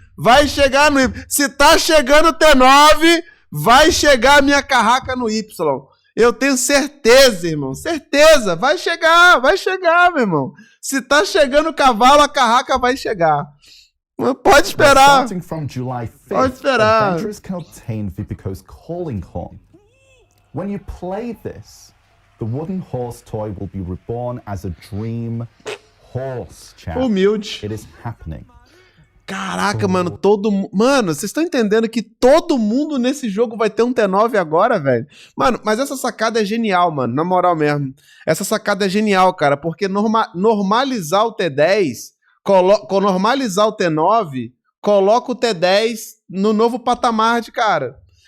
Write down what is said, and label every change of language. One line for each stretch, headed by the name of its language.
Portuguese: Vai chegar no Y. Se tá chegando o T9, vai chegar a minha carraca no Y. Eu tenho certeza, irmão. Certeza. Vai chegar, meu irmão. Se tá chegando o cavalo, a carraca vai chegar. Pode esperar.
English: Starting from July 5th,
Portuguese: Pode esperar.
English: adventurers can obtain Vipico's calling horn. When you play this, the wooden horse toy will be reborn as a dream horse, chat.
Portuguese: Humilde.
English: It is happening.
Portuguese: Caraca, mano, Mano, vocês estão entendendo que todo mundo nesse jogo vai ter um T9 agora, velho? Mano, mas essa sacada é genial, mano, na moral mesmo. Essa sacada é genial, cara, porque normalizar o T10, normalizar o T9, coloca o T10 no novo patamar de cara.